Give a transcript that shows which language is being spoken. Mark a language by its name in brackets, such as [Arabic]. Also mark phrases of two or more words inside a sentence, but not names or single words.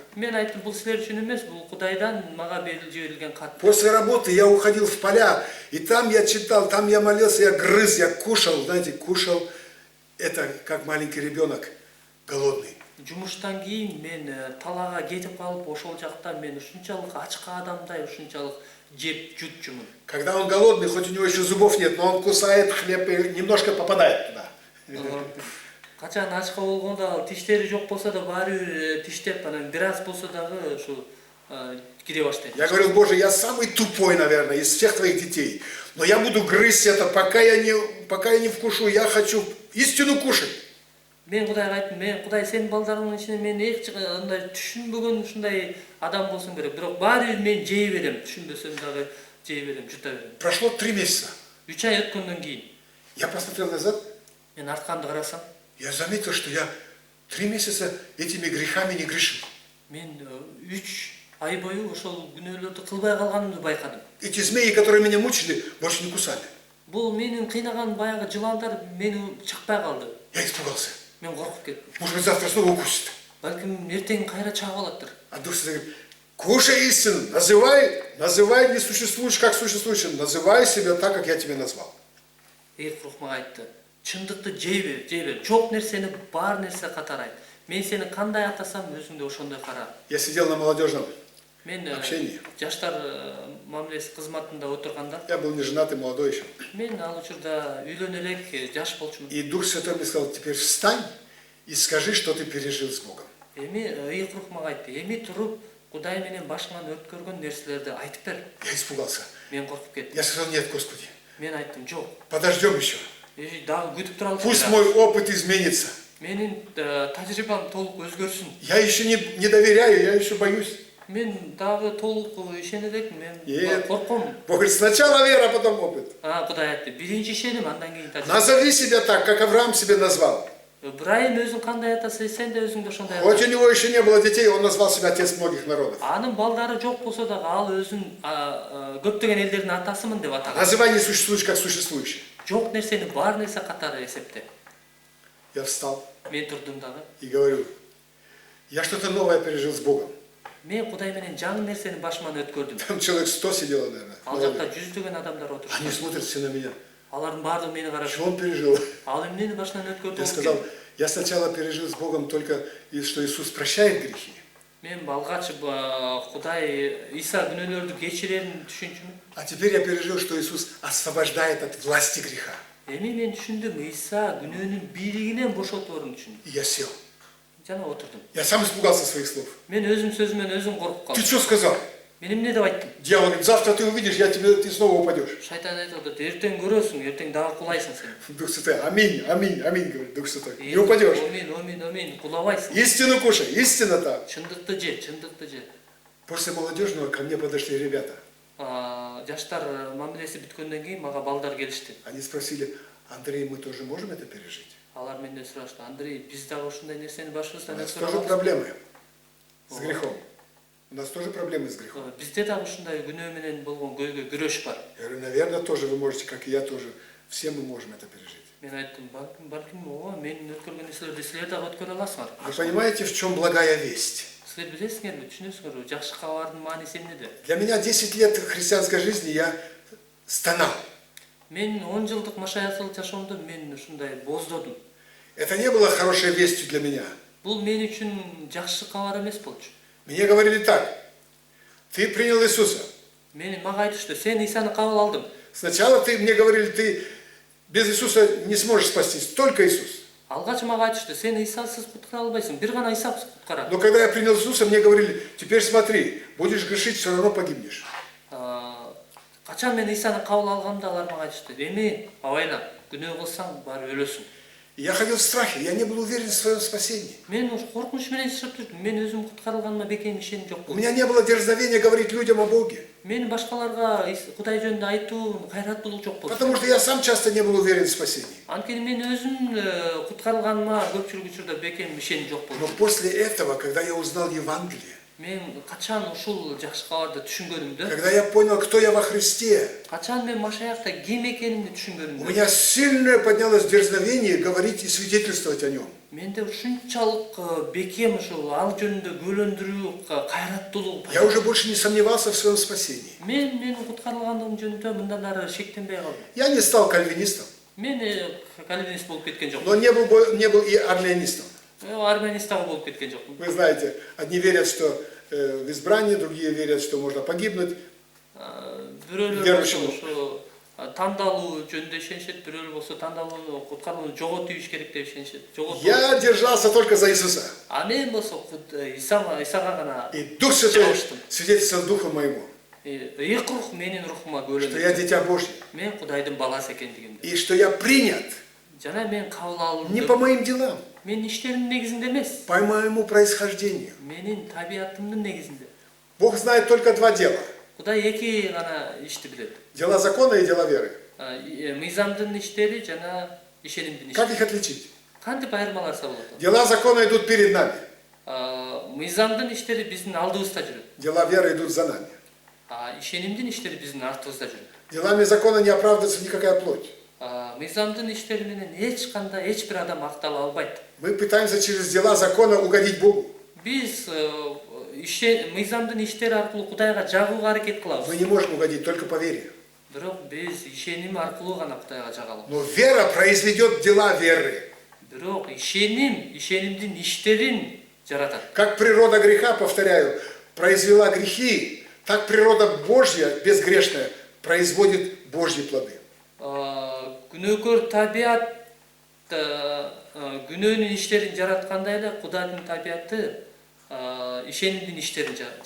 [Kyrgyz] Мен айттым, бул силер үчүн эмес, бул Кудайдан мага жиберилген кат. [Russian] После работы я уходил в поля, и там я читал, там я молился, я грыз, я кушал, знаете, кушал. Это как маленький ребенок, голодный. [Kyrgyz] Жумуштан кийин мен талаага кетип калып, ошол жакта мен ушунчалык ачка адамдай ушунчалык жеп жутчумун. [Russian] Когда он голодный, хоть у него еще зубов нет, но он кусает хлеб и немножко попадает туда. [Kyrgyz] Качан ачка болгондо ал тиштери жок болсо да баары бир тиштеп, анан бир аз болсо дагы ушу кире баштайт. [Russian] Я говорил, Боже, я самый тупой, наверное, из всех твоих детей. Но я буду грызть это, пока я не вкушу, я хочу истину кушать. [Kyrgyz] Мен Кудайга айттым, мен Кудай сенин балдарыңдын ичинен мен андай түшүнбөгөн ушундай адам болсун керек. Бирок баары бир мен жей берем, түшүнбөсөм дагы жей берем, жута берем. [Russian] Прошло 3 месяца. [Kyrgyz] 3 ай өткөндөн кийин [Russian] Я посмотрел назад, [Kyrgyz] мен артканды карасам, [Russian] я заметил, что я 3 месяца этими грехами не грешил. [Kyrgyz] мен 3 ай бою ошол күнөөлөрдү кылбай калганымды байкадым. [Russian] Эти змеи, которые меня мучили, больше не кусали. [Kyrgyz] Бул менин кыйнаган баягы жыландар мени чакпай калды. [Russian] Я испугался. [Kyrgyz] Мен коркуп кеттим. [Russian] Может быть, завтра снова укусит. [Kyrgyz] Балким эртең кайра чагып алаттыр. [Russian] А Дух Святой говорит, кушай истину, называй несуществующее как существующее, называй себя так, как я тебя назвал. [Kyrgyz] Рух мага айтты. Чындыкты жей бер. Жок нерсени бар нерсе катары айт. Мен сени кандай атасам, өзүң да ошондой кара. [Russian] Я сидел на молодежном [Kyrgyz] Мен [Russian] общении. [Kyrgyz] жаштар мамилеси кызматында отурганда, [Russian] Я был не женатый, молодой еще. [Kyrgyz] мен ал учурда үйлөнө элек жаш болчумун. [Russian] И Дух Святой мне сказал, теперь встань и скажи, что ты пережил с Богом. [Kyrgyz] Эми рух мага айтты. Эми туруп Кудай менен башыңан өткөргөн нерселерди айтып бер. [Russian] Я испугался. [Kyrgyz] Мен коркуп кеттим. [Russian] Я сказал, нет, Господи, [Kyrgyz] Мен айттым, жок. [Russian] подождем еще. [Kyrgyz] Дагы күтүп туралычы. [Russian] Пусть мой опыт изменится. [Kyrgyz] Менин тажрыйбам толук өзгөрсүн. Я еще не доверяю, я еще боюсь. Мен дагы толук ишене элекмин. Мен корком. [Russian] Бог говорит, сначала вера, а потом опыт. [Kyrgyz] Кудай айтты. Биринчи ишеним, андан кийин тажрыйба. [Russian] Назови себя так, как Авраам себя назвал. [Kyrgyz] Ибраим өзүн кандай атасы, сен да өзүңдү ошондой [Russian] Хоть у него еще не было детей, он назвал себя отец многих народов. [Kyrgyz] Анын балдары жок болсо дагы ал өзүн көптөгөн элдердин атасымын деп атаган. [Russian] Называй несуществующее как существующее. [Kyrgyz] Жок нерсени бар нерсе катары эсепте. [Russian] Я встал [Kyrgyz] Мен турдум дагы. [Russian] и говорю, я что-то новое пережил с Богом. [Kyrgyz] Мен Кудай менен жаңы нерсени башыман өткөрдүм. [Russian] Там человек 100 сидело, наверное. [Kyrgyz] Ал жакта жүздөгөн адамдар отурушат. [Russian] Они смотрят все на меня. [Kyrgyz] Алардын баардыгы мени карашып, [Russian] Что он пережил? [Kyrgyz] ал эмнени башынан [Russian] Я [Kyrgyz] өткөрдү? [Russian] сказал, я сначала пережил с Богом только, что Иисус прощает грехи. [Kyrgyz] Мен алгач Кудай Иса күнөөлөрдү кечирерин түшүнчүмүн. [Russian] А теперь я пережил, что Иисус освобождает от власти греха. [Kyrgyz] Эми мен түшүндүм, Иса күнөөнүн бийлигинен бошоторун түшүндүм. [Russian] И я сел. [Kyrgyz] Жана отурдум. [Russian] Я сам испугался своих слов. [Kyrgyz] Мен өзүм сөзүмөн өзүм коркуп [Russian] Ты [Kyrgyz] калдым. [Russian] что сказал? [Kyrgyz] Мен эмне деп айттым? [Russian] Дьявол говорит, завтра ты увидишь, ты снова упадешь. [Kyrgyz] Шайтан айтып атат, эртең көрөсүң, эртең дагы кулайсың сен. [Russian] Дух Святой, аминь, аминь, аминь, говорит Дух Святой. Не упадешь. [Kyrgyz] Амин, кулабайсың. [Russian] Истину кушай, истина там. [Kyrgyz] Чындыкты же. [Russian] После молодежного ко мне подошли ребята. [Kyrgyz] Жаштар мамилеси бүткөндөн кийин мага балдар келишти. [Russian] Они спросили, Андрей, мы тоже можем это пережить? [Kyrgyz] Алар менден сурашты, Андрей, биз дагы ушундай нерсени башыбыздан [Russian] У нас [Kyrgyz] өткөрө [Russian] тоже [Kyrgyz] алабызбы? [Russian] проблемы с грехом. У нас тоже проблемы с грехом. [Kyrgyz] Бизде дагы ушундай күнөө менен болгон күрөш бар. [Russian] Я говорю, наверное, тоже вы можете, как и я тоже. Все мы можем это пережить. [Kyrgyz] Мен айттым, балким, менин өткөргөн нерселерди силер дагы өткөрө аласыңар. [Russian] Вы понимаете, в чем благая весть? [Kyrgyz] Силер билесиңерби, түшүнөсүңөрбү, жакшы кабардын мааниси эмнеде? [Russian] Для меня 10 лет христианской жизни я стонал. [Kyrgyz] Мен 10 жылдык машаятылык жашоомдо мен ушундай боздодум. [Russian] Это не было хорошей вестью для меня. [Kyrgyz] Бул мен үчүн жакшы кабар эмес болчу. [Russian] Мне говорили так, ты принял Иисуса. [Kyrgyz] Мага айтышты, сен Исаны кабыл алдың. [Russian] Сначала мне говорили, ты без Иисуса не сможешь спастись, только Иисус. [Kyrgyz] Алгач мага айтышты, сен Исасыз куткара албайсың, бир гана Иса куткарат. [Russian] Но когда я принял Иисуса, мне говорили, теперь смотри, будешь грешить, все равно погибнешь. [Kyrgyz] Качан мен Исаны кабыл алгамда алар мага айтышты, эми абайла, күнөө кылсаң баары өлөсүң. [Russian] И я ходил в страхе, я не был уверен в своем спасении. [Kyrgyz] Мен коркунуч менен жашап жүрдүм. Мен өзүм куткарылганыма бекем ишеним жок [Russian] У [Kyrgyz] болду. [Russian] меня не было дерзновения говорить людям о Боге. [Kyrgyz] Мен башкаларга Кудай жөнүндө айтуу кайраттуулук жок болду. [Russian] Потому что я сам часто не был уверен в спасении. [Kyrgyz] Анткени мен өзүм куткарылганыма көпчүлүк учурда бекем ишеним жок болду. [Russian] Но после этого, когда я узнал Евангелие, [Kyrgyz] Мен качан ушул жакшы кабарды түшүнгөнүмдө, [Russian] когда я понял, кто я во Христе, [Kyrgyz] качан мен Машаякта ким экенимди [Russian] у [Kyrgyz] түшүнгөнүмдө, [Russian] меня сильное поднялось дерзновение говорить и свидетельствовать о нем. [Kyrgyz] менде ушунчалык бекем ушул ал жөнүндө күбөлөндүрүү, кайраттуулук. [Russian] Я уже больше не сомневался в своем спасении. [Kyrgyz] Менин куткарылгандыгым жөнүндө мындан ары шектенбей калдым. [Russian] Я не стал кальвинистом, [Kyrgyz] Мен кальвинист болуп кеткен жокмун. [Russian] но не был и армянистом. [Kyrgyz] Армянист дагы болуп кеткен жокмун. [Russian] Вы знаете, одни верят, что в избрании, другие верят, что можно погибнуть. [Kyrgyz] Бирөөлөр болсо тандалуу жөнүндө ишенишет, бирөөлөр болсо тандалууну куткарууну жоготуп ийиш керек деп ишенишет. [Russian] Я держался только за Иисуса. [Kyrgyz] А мен болсо Исага гана [Russian] И Дух Святой свидетельствовал Духу моему, [Kyrgyz] эки рух менин рухума [Russian] что я [Kyrgyz] көлөндү. [Russian] дитя Божье. [Kyrgyz] Мен Кудайдын баласы экендигимди. [Russian] И что я принят [Kyrgyz] Жана мен кабыл [Russian] не по [Kyrgyz] алындым. [Russian] моим делам, [Kyrgyz] Менин иштеримдин негизинде эмес, [Russian] по моему происхождению. [Kyrgyz] менин табиятымдын негизинде. [Russian] Бог знает только два дела. [Kyrgyz] Кудай эки гана ишти билет. [Russian] Дела закона и дела веры. [Kyrgyz] Мыйзамдын иштери жана ишенимдин [Russian] Как [Kyrgyz] иштери. [Russian] их отличить? [Kyrgyz] Кантип айырмаларса болот? [Russian] Дела закона идут перед нами. [Kyrgyz] Мыйзамдын иштери биздин алдыбызда жүрөт. [Russian] Дела веры идут за нами. [Kyrgyz] Ишенимдин иштери биздин артыбызда жүрөт. [Russian] Делами закона не оправдывается никакая плоть. [Kyrgyz] Мыйзамдын иштери менен эч бир адам актала албайт. [Russian] Мы пытаемся через дела закона угодить Богу. [Kyrgyz] Биз мыйзамдын иштери аркылуу Кудайга жагууга аракет кылабыз. [Russian] Мы не можем угодить только по вере. [Kyrgyz] Бирок биз ишеним аркылуу гана Кудайга жага алабыз. [Russian] Но вера произведет дела веры. [Kyrgyz] Бирок ишенимдин иштерин жаратат. [Russian] Как природа греха, повторяю, произвела грехи, так природа Божья, безгрешная, производит Божьи плоды. [Kyrgyz] Күнөөкөр табият күнөөнүн иштерин жараткандай эле Кудайдын табияты ишенимдин иштерин жаратат.